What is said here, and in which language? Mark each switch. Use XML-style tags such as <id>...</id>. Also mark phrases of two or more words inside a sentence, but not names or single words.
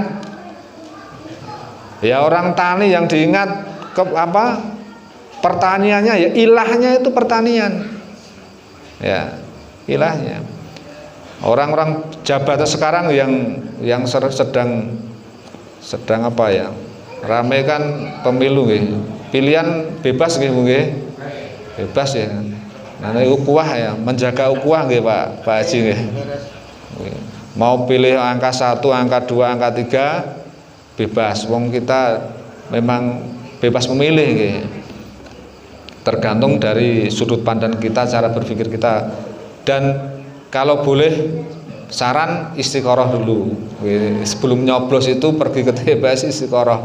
<id>Ya orang tani yang diingat pertaniannya ya ilahnya itu pertanian. Ya, ilahnya. Orang-orang jabatan sekarang yang sedang apa ya? Rame kan pemilu nggih. Pilihan bebas nggih. Bebas ya. Nah, ukhuwah ya, menjaga ukhuwah nggih Pak Haji nggih. Mau pilih angka 1, angka 2, angka 3 bebas. Wong kita memang bebas memilih nggih. Tergantung dari sudut pandang kita, cara berpikir kita. Dan kalau boleh saran istiqoroh dulu. Sebelum nyoblos itu pergi ke TPS istiqoroh.</id>